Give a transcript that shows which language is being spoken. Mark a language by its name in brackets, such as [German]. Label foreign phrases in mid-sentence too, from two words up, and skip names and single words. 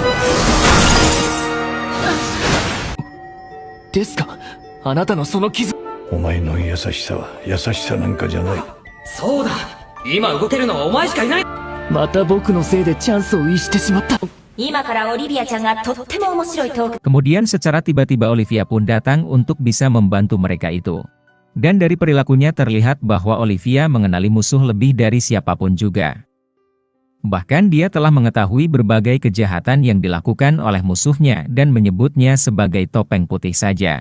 [Japanese] ですか、あなたのその傷。お前の優しさは優しさなんかじゃない。そうだ、今動けるのはお前しかいない。また僕のせいでチャンスを逸してしまった。今からオリビアちゃんがとっても面白いトーク。 [Indonesian] Kemudian secara tiba-tiba Olivia pun datang untuk bisa membantu mereka itu. Dan dari perilakunya terlihat bahwa Olivia mengenali musuh lebih dari siapapun juga. Bahkan dia telah mengetahui berbagai kejahatan yang dilakukan oleh musuhnya dan menyebutnya sebagai topeng putih saja.